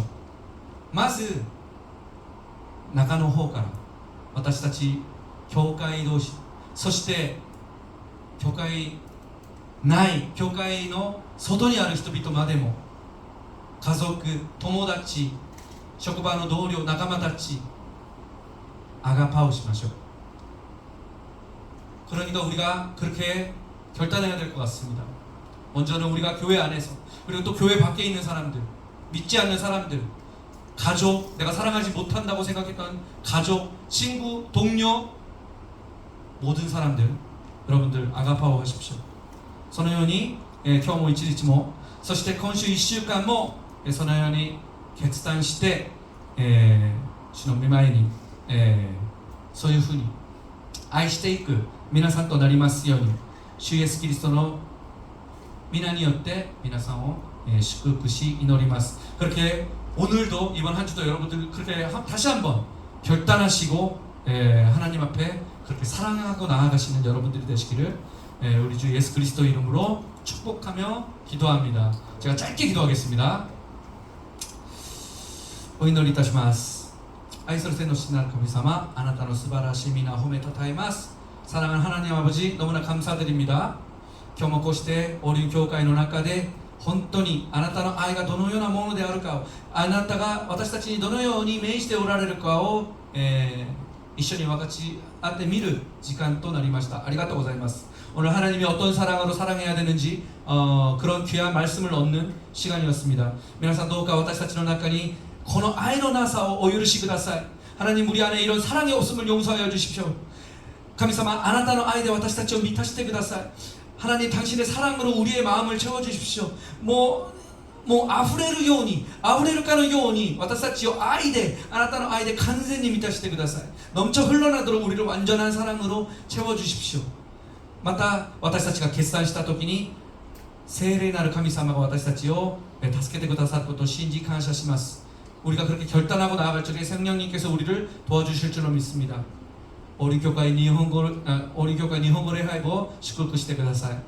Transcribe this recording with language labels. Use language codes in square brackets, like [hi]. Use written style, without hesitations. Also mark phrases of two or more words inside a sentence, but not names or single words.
[ja] まず中の方から私たち教会同士、そして教会ない教会の外にある人々までも、家族、友達、職場の同僚、仲間たち아가파오しましょう。 [ko] 그러니까 우리가 그렇게 결단해야 될 것 같습니다. 먼저는 우리가 교회 안에서, 그리고 또 교회 밖에 있는 사람들, 믿지 않는 사람들, 가족, 내가 사랑하지 못한다고 생각했던 가족, 친구, 동료, 모든 사람들, 여러분들 아가파오 하십시오. [ja] そのように、今日も一日も、そして今週1週間も、そのように決断して、主の御前に、そういうふうに愛していく皆さんとなりますように、主イエスキリストの皆によって皆さんを祝福し祈ります。 [ko] 그렇게 오늘도 이번 한 주도 여러분들 그렇게 다시 한번 결단하시고 하나님 앞에 그렇게 사랑하고 나아가시는 여러분들이 되시기를 우리 주 예수 그리스도 이름으로 축복하며 기도합니다. 제가 짧게 기도하겠습니다. [ja] お祈りいたします。愛する天の父なる神様、あなたの素晴らしい皆を褒めたたえます。 [ko] 사랑하는 하나님 아버지, 너무나 감사드립니다. [ja] 今日もこうしてオリュー教会の中で本当にあなたの愛がどのようなものであるかを、あなたが私たちにどのように命じておられるかを、一緒に分かち合って見る時間となりました。ありがとうございます。 [ko] 오늘 하나님이 어떤 사랑으로 사랑해야 되는지 그런 귀한 말씀을 얻는 시간이었습니다. [ja] 皆さんどうか私たちの中にこの愛のなさをお許しください。 [ko] 하나님 우리 안에 이런 사랑이 없음을 용서하여 주십시오. [ja] 神様あなたの愛で私たちを満たしてください。 [ko] 하나님 당신의 사랑으로 우리의 마음을 채워주십시오. [ja] もう溢れるように溢れるかのように私たちを愛であなたの愛で完全に満たしてください。 [ko] 넘쳐 흘러나도록 우리를 완전한 사랑으로 채워주십시오. [ja] また私たちが決断した時に聖霊なる神様が私たちを助けてくださることを信じ感謝します。 [ko] 우리가 그렇게 결단하고 나아갈 적에 성령님께서 우리를 도와주실 줄로 믿습니다. 우리 교회 일본어를 하고 [ja] 祝福してください。